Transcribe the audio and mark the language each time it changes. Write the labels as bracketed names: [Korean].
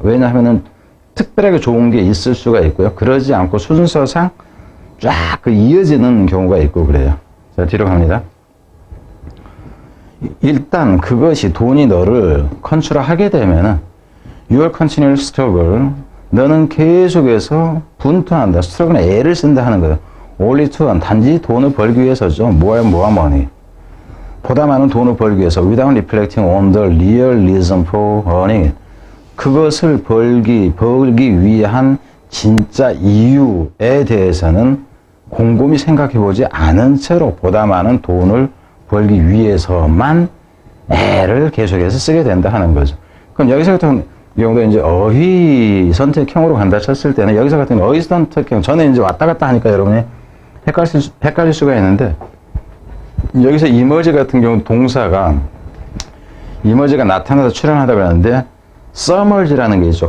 [Korean] 왜냐하면은 특별하게 좋은 게 있을 수가 있고요. 그러지 않고 순서상 쫙 이어지는 경우가 있고 그래요. 자, 뒤로 갑니다. 일단 그것이 돈이 너를 컨트롤하게 되면은 [English] your continual struggle [Korean] 너는 계속해서 분투한다. 스트러글은 애를 쓴다 하는 거예요. [English] only to earn [Korean] 단지 돈을 벌기 위해서죠. [English] more money. [Korean] 보다 많은 돈을 벌기 위해서 [English] without reflecting on the real reason for earning. [Korean] 그것을 벌기 위한 진짜 이유에 대해서는 곰곰이 생각해보지 않은 채로 보다 많은 돈을 벌기 위해서만 애를 계속해서 쓰게 된다 하는 거죠. 그럼 여기서 같은 경우도 이제 어휘 선택형으로 간다 쳤을 때는 여기서 같은 어휘 선택형 저는 이제 왔다 갔다 하니까 여러분이 헷갈릴 수가 있는데 여기서 emerge 같은 경우 동사가 emerge가 나타나서 출현하다 그러는데 submerge라는 게 있죠.